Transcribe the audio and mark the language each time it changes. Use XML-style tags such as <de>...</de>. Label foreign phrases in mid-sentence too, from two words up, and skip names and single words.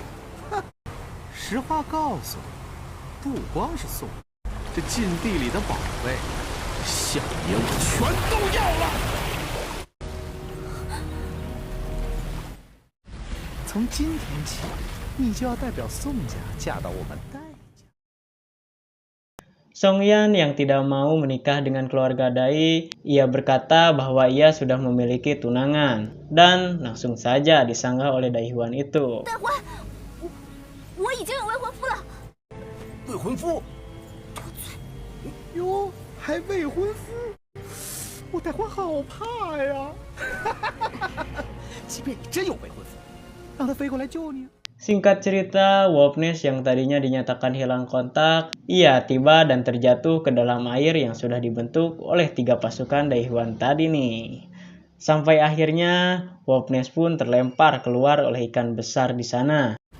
<zh>哼，实话告诉你，不光是宋，这禁地里的宝贝。小爷我全都要了！从今天起，你就要代表宋家嫁到我们戴家。</zh> <id>Songyan yang tidak mau menikah dengan keluarga Dai, ia berkata bahwa ia sudah memiliki tunangan dan langsung saja disanggah oleh Daihuan itu.</id> <zh>大欢，我已经有未婚夫了。未婚夫？哟。还未婚夫，我戴欢好怕呀！即便你真有未婚夫，让他飞过来救你。</zh> <id>Singkat cerita, Wolfness yang tadinya dinyatakan hilang kontak, ia tiba dan terjatuh ke dalam air yang sudah dibentuk oleh 3 pasukan Daihuan tadi nih. Sampai akhirnya Wolfness pun terlempar keluar oleh ikan besar di sana.</id>